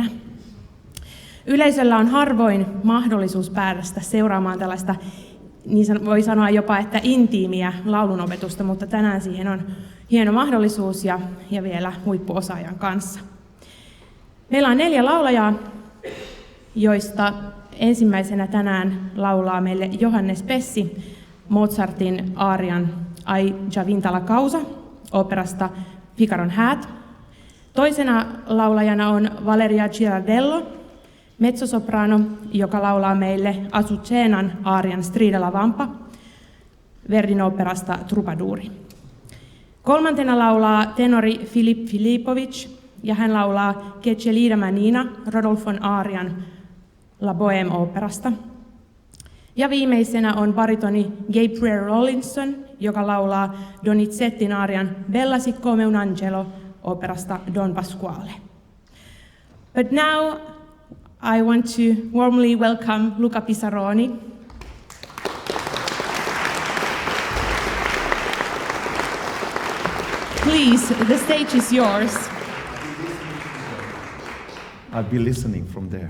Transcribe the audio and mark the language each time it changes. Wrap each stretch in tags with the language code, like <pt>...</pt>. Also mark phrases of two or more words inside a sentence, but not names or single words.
<fi>Yleisöllä on harvoin mahdollisuus päästä seuraamaan tällaista, niin voi sanoa jopa, että intiimiä laulunopetusta, mutta tänään siihen on hieno mahdollisuus ja vielä huippuosaajan kanssa. Meillä on 4 laulajaa, joista ensimmäisenä tänään laulaa meille Johannes Pessi Mozartin aarian Ai già vinta la causa operasta Figaron häät. Toisena laulajana on Valeria Girardello, mezzo-soprano, joka laulaa meille Azucenan aarian Strida la vampa Verdin operasta Troubadouri. Kolmantena laulaa tenori Filip Filipović ja hän laulaa Che c'è lì manina Rodolfon aarian La Bohème operasta. Ja viimeisenä on baritoni Gabriel Rollinson, joka laulaa Donizettin aarian Bella siccome un angelo operasta Don Pasquale.</fi> <en>But now I want to warmly welcome Luca Pisaroni. Please, the stage is yours. I'll be listening from there.</en>